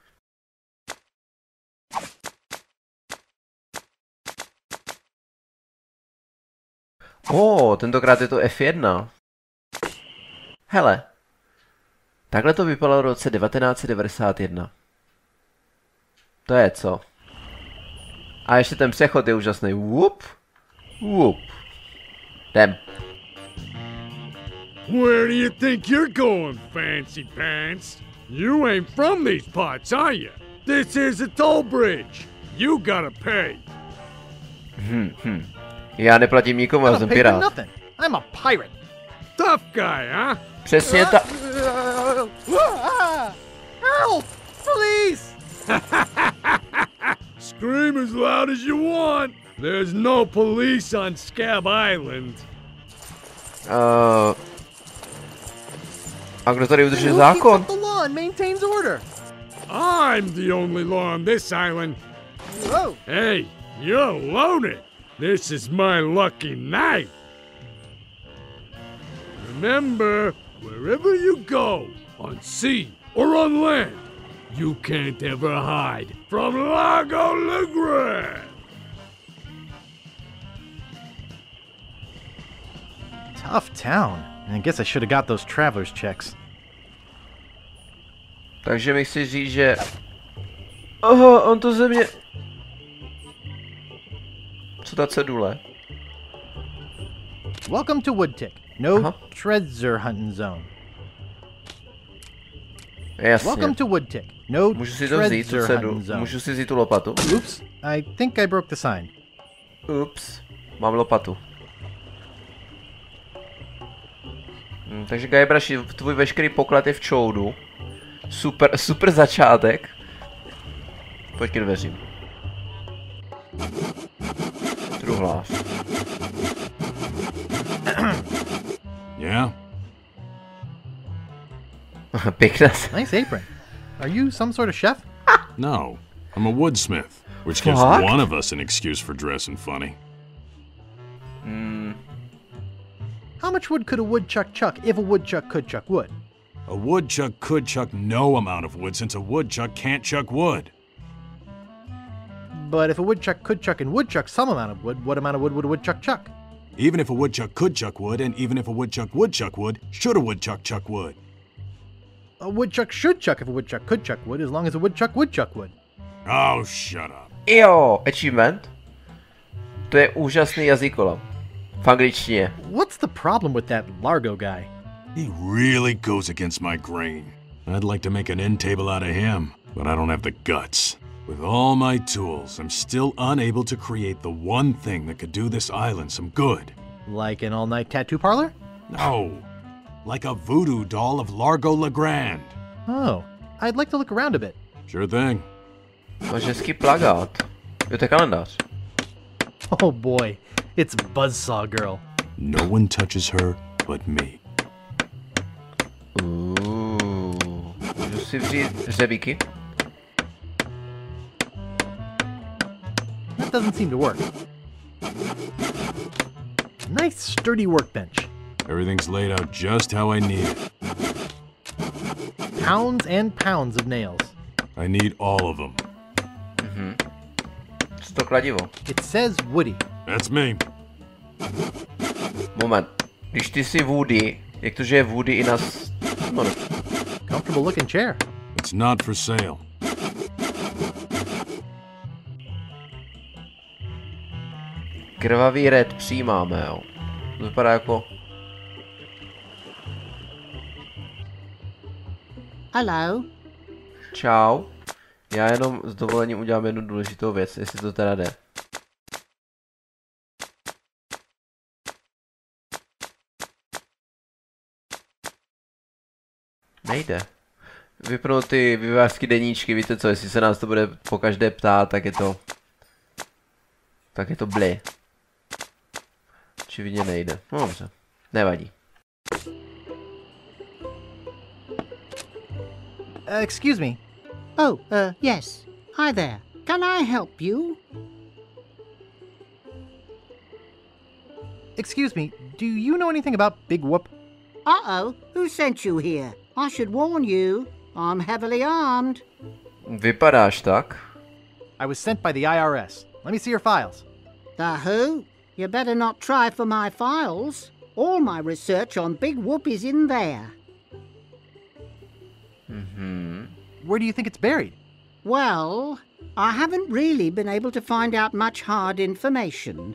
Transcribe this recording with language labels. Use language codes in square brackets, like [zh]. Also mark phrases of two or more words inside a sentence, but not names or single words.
[cs] Tentokrát je to F1. Hele. Takhle to vypadalo v roce 1991. To je co? A ještě ten přechod je úžasný. Whoop. Whoop. Jdem. [en] Where do you think you're going, fancy pants? You ain't from these parts, are you? This is a toll bridge. You gotta pay. [cs] Já neplatím nikomu, já jsem pirát. [en] Nothing. I'm a pirate. Tough guy, huh? [cs] Přesně ta... [en] Help! Police! Scream as loud as you want. There's no police on Scab Island. [cs] A kdo tady udržuje zákon? [en] The law and maintains order. I'm the only law on this island. Whoa! Hey, you're loaded. This is my lucky night. Remember, wherever you go, on sea or on land, you can't ever hide from Lago Legrand. Tough town. I guess I should have got those traveler's checks. [cs] Takže mi chci říct, že... Aha, on to ze mě... Co ta cedule? [en] Welcome to Woodtick. No [cs] Aha. [en] treasure hunting zone. [cs] Jasně. [en] Welcome to Woodtick. No [cs] Můžu si to vzít, tu [en] treasure [cs] cedu. [en] hunting zone. [cs] Můžu si vzít tu lopatu. [en] Oops, I think I broke the sign. [cs] Ups, mám lopatu. Takže Guybrush, tvůj veškerý poklad je v čoudu. Super začátek. Pojď k dveřím. Truhlář. [en] Yeah? [cs] Pěkná. [en] Nice apron. Are you some sort of chef? No. I'm a woodsmith, which gives Fuck. one of us an excuse for dressing funny. How much wood could a woodchuck chuck if a woodchuck could chuck wood? A woodchuck could chuck no amount of wood since a woodchuck can't chuck wood. But if a woodchuck could chuck and would chuck some amount of wood, what amount of wood would a woodchuck chuck? Even if a woodchuck could chuck wood, and even if a woodchuck would chuck wood, should a woodchuck chuck wood? A woodchuck should chuck if a woodchuck could chuck wood, as long as a woodchuck would chuck wood. Oh, shut up. [cs] Jo, achievement. To je úžasný jazykolom. V angličtině. [en] What's the problem with that Largo guy? He really goes against my grain. I'd like to make an end table out of him, but I don't have the guts. With all my tools, I'm still unable to create the one thing that could do this island some good. Like an all-night tattoo parlor? No, like a voodoo doll of Largo Legrand. Oh, I'd like to look around a bit. Sure thing. [cs] Máš hezký plagát. Jo, to je kalendář. [en] Oh boy, it's Buzzsaw Girl. No one touches her but me. [cs] Můžu si vzít hřebíky? [en] That doesn't seem to work. Nice sturdy workbench. Everything's laid out just how I need it. Pounds and pounds of nails. I need all of them. [cs] Co to kladivo? [en] It says Woody. That's me. [cs] Moment. Když ty jsi Woody, jak to, že je Woody i na... No, [en] Comfortable looking chair. It's not for sale. [cs] Krvavý red přijímáme, jo. To vypadá jako... [en] Hello. [cs] Čau. Já jenom s dovolením udělám jednu důležitou věc, jestli to teda jde. Nejde. Vypnout ty vývojářský deníčky, víte co, jestli se nás to bude po každé ptát, tak je to... Tak je to bly. Očividně nejde. No dobře. Nevadí. [en] Excuse me. Oh, yes. Hi there. Can I help you? Excuse me, do you know anything about Big Whoop? Uh-oh. Who sent you here? I should warn you. I'm heavily armed. [cs] Vypadáš tak? [en] I was sent by the IRS. Let me see your files. The who? You better not try for my files. All my research on Big Whoop is in there. Where do you think it's buried? Well, I haven't really been able to find out much hard information.